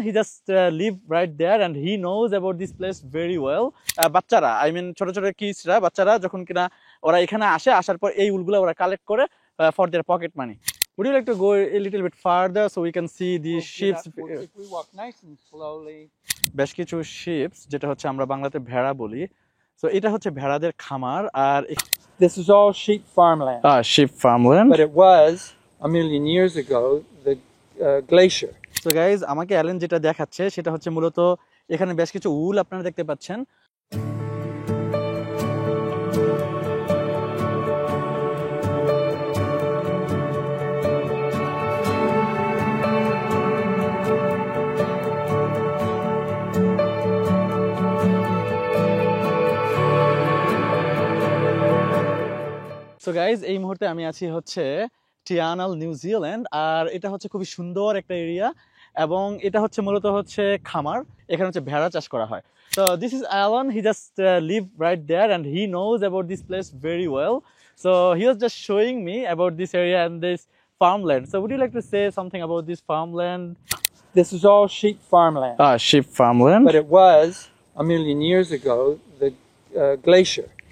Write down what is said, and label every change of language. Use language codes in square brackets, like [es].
[en] He just live right there and he knows about this place very well. [bn] বাচ্চারা [en] I mean [bn] ছোট ছোট কিডসরা বাচ্চারা যখন কিনা ওরা এখানে আসার পর এই উলগুলো ওরা কালেক্ট করে [en] for their pocket money. Would you like to go a little bit farther so we can see these sheep? If we walk nice and slowly. [bn] বেশ কিছু শিপস যেটা হচ্ছে আমরা বাংলাতে ভেড়া বলি। সো এটা হচ্ছে ভেড়াদের খামার আর [en] This is all sheep farmland. sheep farmland. But it was a million years ago the glacier. So guys, [bn] আমাকে অ্যালেন যেটা দেখাচ্ছে সেটা হচ্ছে মূলত এখানে বেশ কিছু উল আপনারা দেখতে পাচ্ছেন। [en] So guys, [bn] এই মুহূর্তে আমি আছি হচ্ছে টিয়ানাল নিউজিল্যান্ড আর এটা হচ্ছে খুবই সুন্দর একটা এরিয়া এবং এটা হচ্ছে মূলত হচ্ছে খামার, এখানে হচ্ছে ভেড়া চাষ করা হয়। [en] So this is Alan, he just live right there and he knows about this place very well. So he was just showing me about this area and this farmland. So would you like to say something about this farmland? This is all sheep farmland. Sheep farmland. But it was a million years ago the glacier.